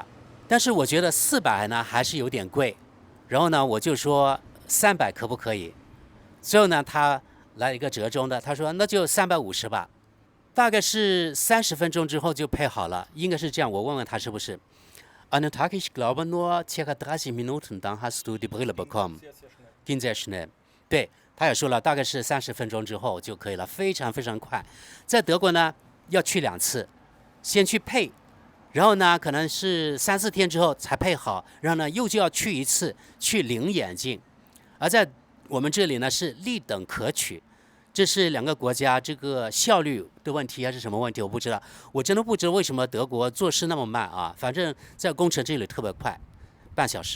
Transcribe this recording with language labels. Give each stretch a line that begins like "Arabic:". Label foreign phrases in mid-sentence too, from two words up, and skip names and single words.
Chinese: 但是我觉得400呢还是有点贵，然后呢我就说300可不可以？最后呢他来一个折中的，他说那就350吧。大概是30分钟之后就配好了，应该是这样。我问问他是不是。
German: Einen Tag, ich glaube nur circa 30 Minuten, dann hast du die Brille bekommen. Ging sehr schnell.
Chinese: 对，他也说了，大概是30分钟之后就可以了，非常非常快。在德国呢要去2次，先去配。然后呢，可能是3、4天之后才配好，然后呢又就要去1次去领眼镜，而在我们这里呢是立等可取，这是2个国家这个效率的问题还是什么问题，我不知道，我真的不知道为什么德国做事那么慢啊，反正在工程这里特别快，半小时。